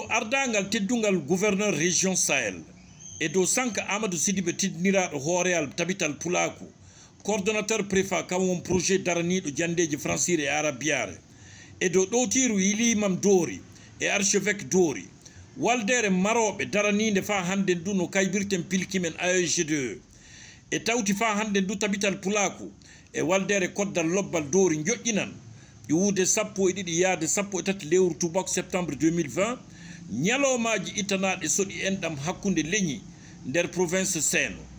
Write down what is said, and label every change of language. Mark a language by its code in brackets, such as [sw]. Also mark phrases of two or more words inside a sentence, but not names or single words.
[ff] ardangal teddungal [fr] gouverneur région [ff] Sahel et do sanka Amadou Sidibé tidniraɗo hooreal tabital pulaku [fr] coordonnateur préfet [ff] kawon projet daraniɗo jandeji francire et arabiare et do ɗowtiru yilimam doori et archevêque doori waldere maroɓe daranide fa hande ndu no kaybirten pilkimen AEG2 e tawti fa hande ndu tabital pulaku e waldere koddal lobbal doori joƴƴinan ƴiwude 12 yaade 13 lewru tubak septembre 2020 ñalomaji itanaɗe soɗi enɗam hakkunde leñi nder province Seno